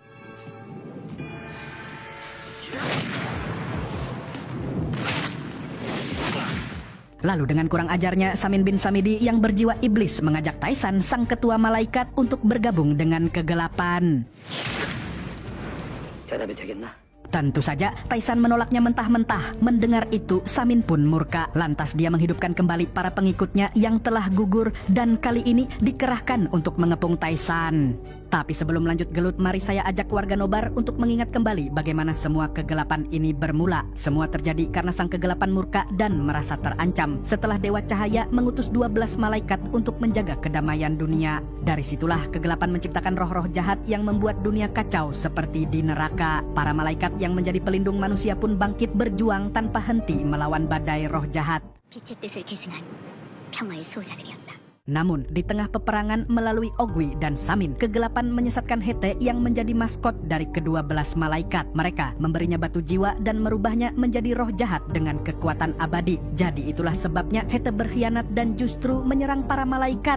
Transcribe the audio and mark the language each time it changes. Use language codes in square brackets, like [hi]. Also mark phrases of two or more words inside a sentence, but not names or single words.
[id] Lalu dengan kurang ajarnya, Samin bin Samidi yang berjiwa iblis mengajak Taisan, sang ketua malaikat, untuk bergabung dengan kegelapan. [ko] 대답이 되겠나? [id] Tentu saja, Taisan menolaknya mentah-mentah. Mendengar itu, Samin pun murka. Lantas dia menghidupkan kembali para pengikutnya yang telah gugur dan kali ini dikerahkan untuk mengepung Taisan. Tapi sebelum lanjut gelut, mari saya ajak warga Nobar untuk mengingat kembali bagaimana semua kegelapan ini bermula. Semua terjadi karena sang kegelapan murka dan merasa terancam setelah Dewa Cahaya mengutus 12 malaikat untuk menjaga kedamaian dunia. Dari situlah kegelapan menciptakan roh-roh jahat yang membuat dunia kacau seperti di neraka. Para malaikat yang menjadi pelindung manusia pun bangkit berjuang tanpa henti melawan badai roh jahat. [ko] 빛의 뜻을 계승한 평화의 수호자들이었다. [id] Namun, di tengah peperangan melalui Ogwi dan Samin, kegelapan menyesatkan Hete yang menjadi maskot dari ke-12 malaikat. Mereka memberinya batu jiwa dan merubahnya menjadi roh jahat dengan kekuatan abadi. Jadi itulah sebabnya Hete berkhianat dan justru menyerang para malaikat.